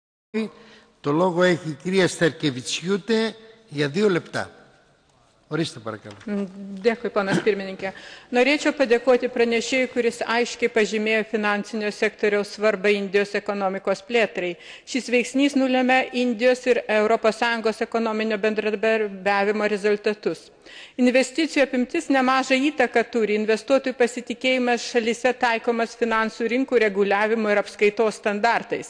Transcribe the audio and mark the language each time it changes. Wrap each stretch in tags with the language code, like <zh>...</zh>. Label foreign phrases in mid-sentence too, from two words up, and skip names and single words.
<el>Το λόγο έχει η κυρία Sterkevičiūtė για 2 λεπτά. Ορίστε παρακαλώ.</el> <lt>Dėkui, panas pirmininkė. Norėčiau padėkoti pranešėjui, kuris aiškiai pažymėjo finansinio sektoriaus svarbą Indijos ekonomikos plėtrai. Šis veiksnys nulėmė Indijos ir ES ekonominio bendradarbiavimo rezultatus. Investicijų apimtis nemažą įtaką turi investuotojų pasitikėjimas šalyse taikomas finansų rinkų reguliavimo ir apskaitos standartais.</lt>